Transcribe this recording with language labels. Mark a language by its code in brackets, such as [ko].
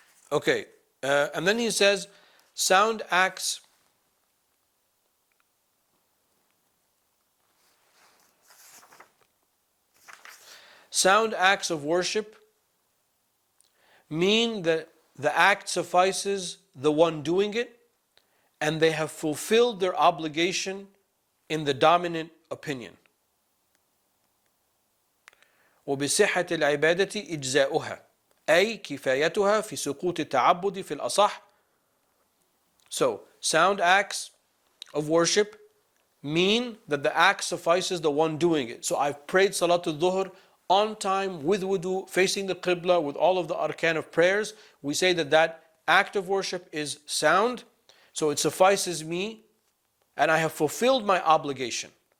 [en] Okay, and then he says, sound acts of worship mean that the act suffices the one doing it, and they have fulfilled their obligation in the dominant opinion. [ar] وبصحة العبادة إجزاؤها أي كفايتها في سقوط التعبد في الأصح. [en] So, sound acts of worship mean that the act suffices the one doing it. So I've prayed Salatul Dhuhr on time, with wudu, facing the Qibla, with all of the arkan of prayers. We say that that act of worship is sound, so it suffices me, and I have fulfilled my obligation.